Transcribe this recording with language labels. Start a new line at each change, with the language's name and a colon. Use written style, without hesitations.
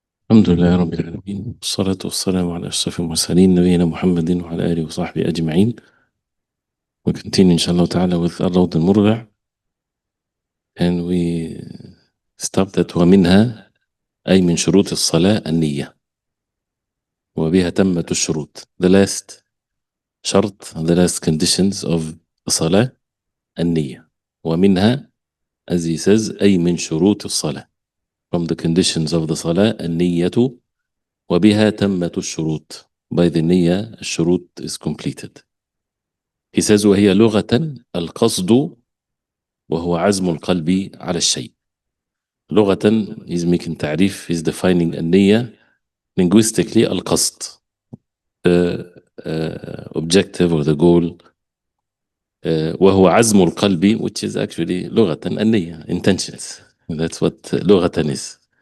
Arabic: الحمد لله رب العالمين والصلاة والسلام على أشرف المرسلين نبينا محمد وعلى آله وصحبه أجمعين.
English: We continue inshallah ta'ala with الروض المربع, and we stopped at
Arabic: ومنها أي من شروط الصلاة النية وبها تمت الشروط.
English: The last شرط, the last conditions of
Arabic: الصلاة النية. ومنها,
English: as he says,
Arabic: أي من شروط الصلاة,
English: from the conditions of the
Arabic: صلاة النية وبها تمت الشروط.
English: By the نية الشروط is completed. He says
Arabic: وهي لغة القصد وهو عزم القلب على الشيء.
English: لغة, he's making تعريف, he's defining النية linguistically القصد, the objective or the goal,
Arabic: وهو عزم القلب,
English: which is actually لغة النية, intentions. That's what لغة is.